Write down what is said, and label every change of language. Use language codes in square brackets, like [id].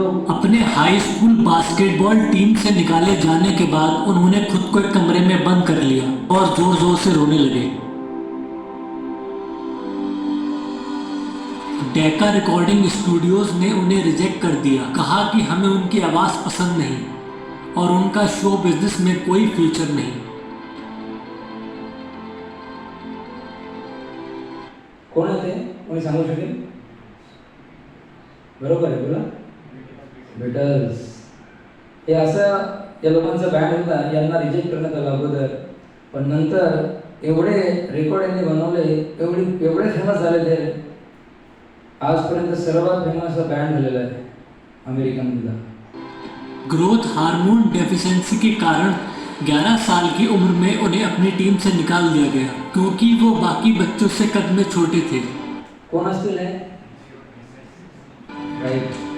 [hi] अपने high school basketball team से निकाले जाने के बाद उन्होंने खुद को एक कमरे में बंद कर लिया और जोर जोर से रोने लगे. डेका रिकॉर्डिंग स्टूडियोज ने उन्हें रिजेक्ट कर दिया, कहा कि हमें उनकी आवाज़ पसंद नहीं और उनका शो बिजनेस में कोई फ्यूचर नहीं. [mr] कोण आहे ते कोणी सांगू शकेल? बरोबर आहे, बोला. बिटल्स. हे असं या लोकांचा बँड होता, यांना रिजेक्ट करण्यात आला अगोदर, पण नंतर एवढे रेकॉर्ड यांनी बनवले, एवढे फेमस झालेले, आजपर्यंत सर्वात फेमस बँड झालेला आहे अमेरिकेमधला. [hi] ग्रोथ हार्मोन डेफिशिएंसी के कारण 11 साल की उम्र में उन्हें अपनी टीम से निकाल दिया गया क्योंकि वो बाकी बच्चों से कद में छोटे थे. [mr] कोण असतील हे? [en] Right.